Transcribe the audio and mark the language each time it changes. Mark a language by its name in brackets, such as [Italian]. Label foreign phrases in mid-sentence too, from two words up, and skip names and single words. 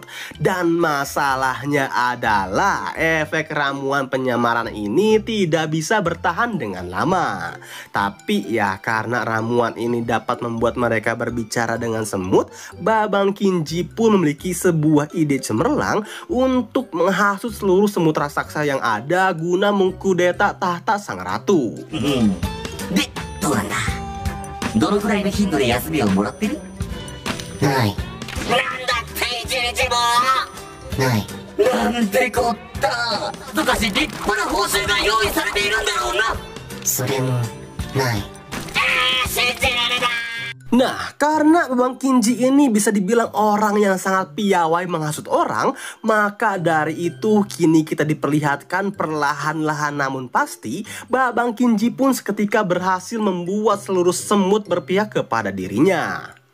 [Indonesian] Dan masalahnya adalah efek ramuan penyamaran ini tidak bisa bertahan dengan lama. Tapi ya karena ramuan ini dapat membuat mereka berbicara dengan semut, Babang Kinji pun memiliki sebuah ide cemerlang untuk menghasut seluruh semut raksasa yang ada guna mengkudeta tahta sang ratu. [Japanese] で、どうなんだ？どのくらいの頻度で休みをもらってる？ない。なんだって一日もない。なんてこった。どかし立派な報酬が用意されているんだろうな。それもない。信じられない。 [Indonesian] Nah, karena Babang Kinji ini bisa dibilang orang yang sangat piawai menghasut orang, maka dari itu kini kita diperlihatkan perlahan-lahan namun pasti Babang Kinji pun seketika berhasil membuat seluruh semut berpihak kepada dirinya.